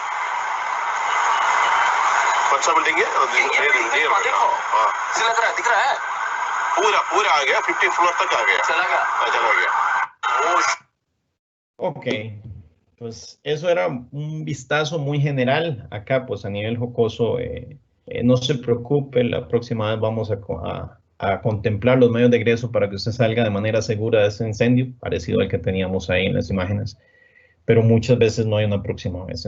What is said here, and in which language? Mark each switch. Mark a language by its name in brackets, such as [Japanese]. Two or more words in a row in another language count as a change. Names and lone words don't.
[Hindi] कौन सा बिल्डिंग है देखो इसे लग रहा है दिख रहा है पूरा आ गया 15 फ्लोर तक आ गया चला गया [Spanish] Ok, pues eso era un vistazo muy general. Acá pues a nivel jocoso, no se preocupe, la próxima vez vamos a contemplar los medios de egreso para que usted salga de manera segura de ese incendio, parecido al que teníamos ahí en las imágenes, pero muchas veces no hay una próxima vez.